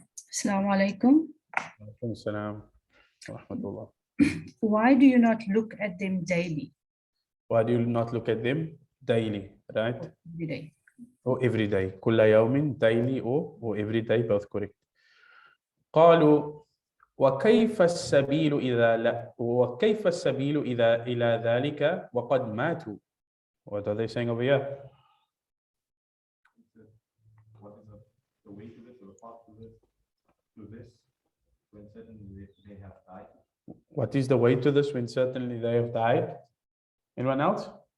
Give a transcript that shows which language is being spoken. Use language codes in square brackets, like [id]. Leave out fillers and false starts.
[ar] Assalamu alaikum. Assalam. Rahmatullah. [en] Why do you not look at them daily? Why do you not look at them daily, right? Every day. or every day. [ar] كل يوم [en] daily or every day, both correct. [ar] قالوا وكيف السبيل إذا لا وكيف السبيل إذا إلى ذلك وقد ماتوا. [en] What are they saying over here? What is the way to this, or the path to this, when certainly they have died? What is the way to this when certainly they have died? Anyone else?